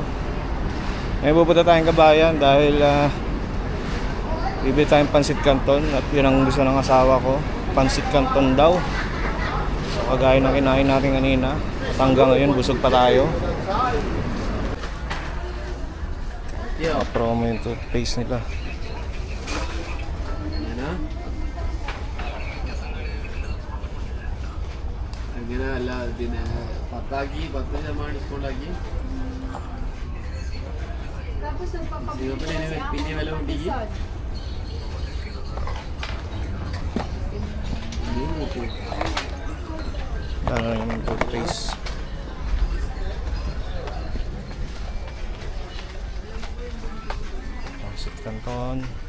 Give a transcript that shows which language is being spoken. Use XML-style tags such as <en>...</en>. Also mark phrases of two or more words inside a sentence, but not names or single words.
<tl>May pupunta tayong Kabayan dahil bibili tayong pansit canton at yun ang gusto ng asawa ko. Pansit canton daw. So Kagaya ng kinain natin kanina. At hanggang ngayon, busog pa tayo. Promo yung toothpaste nila.</tl> <ml>അങ്ങനെ അല്ല പിന്നെ 10 ശതമാനം ഡിസ്കൗണ്ട് ആക്കി പിന്നെ വില കൂട്ടിക്ക്</ml> <tl>Ano yung toothpaste. Pangsip Canton.</tl>